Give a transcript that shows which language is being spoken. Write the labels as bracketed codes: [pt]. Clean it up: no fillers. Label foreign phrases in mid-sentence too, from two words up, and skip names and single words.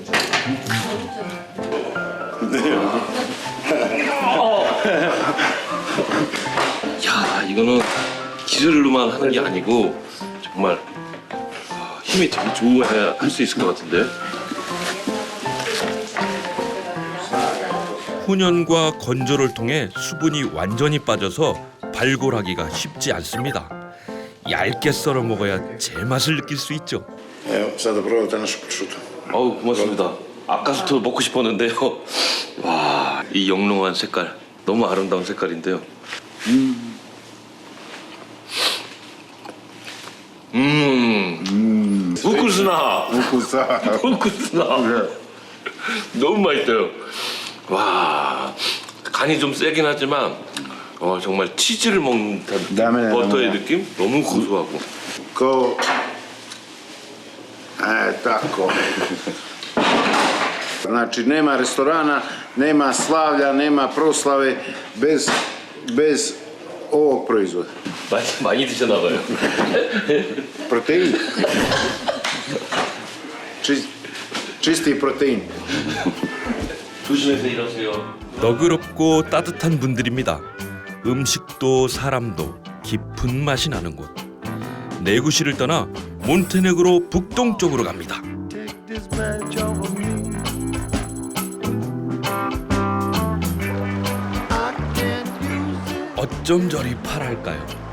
[ko] 야, 이거는 기술로만 하는 게 아니고 정말 힘이 되게 좋아야 할 수 있을 것 같은데. 훈연과 건조를 통해 수분이 완전히 빠져서 발골하기가 쉽지 않습니다. 얇게 썰어 먹어야 제맛을 느낄 수 있죠. [sr] Evo, sada probajte našu pršutu. [ko] 어우, 고맙습니다. 아까부터 먹고 싶었는데요. 와, 이 영롱한 색깔, 너무 아름다운 색깔인데요. [sr] 우쿠스나. [ko] 너무 맛있어요. 와, 간이 좀 세긴 하지만 정말 치즈를 먹는 듯한 버터의 느낌? 너무 고소하고. [sr] Ko... tako. Znači, nema restorana, nema slavlja, nema proslave bez ovog proizvoda. [ko] 많이 드셨나 봐요. [sr] Protein. Čisti protein. [ko] 조심해서 일하세요. 너그럽고 따뜻한 분들입니다. 음식도 사람도 깊은 맛이 나는 곳. 네구시를 떠나 몬테네그로 북동쪽으로 갑니다. 어쩜 저리 파랄까요?